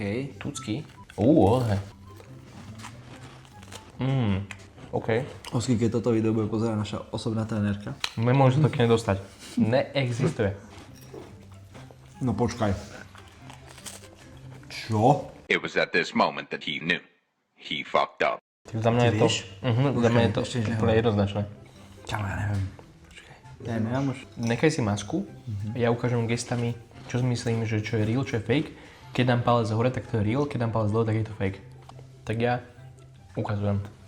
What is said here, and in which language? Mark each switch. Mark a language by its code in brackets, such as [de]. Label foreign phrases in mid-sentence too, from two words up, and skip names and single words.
[sk] Tucky. Ohe. OK. Osky, keď toto video bude pozerať naša osobná trénerka. Nemôžem to také nedostať. Neexistuje. No počkaj. Čo? [en] It was at this moment that he knew. He fucked up. [sk] Za mňa je to... Za mňa je to úplne jednoznačné. Kámo, ja neviem. Počkaj. Ja neviem už. Nechaj si masku, ja ukážem gestami, čo si myslím, že čo je real, čo je fake. Keď dám palec hore, tak to je real, keď dám palec dole, tak je to fake. Tak ja ukazujem.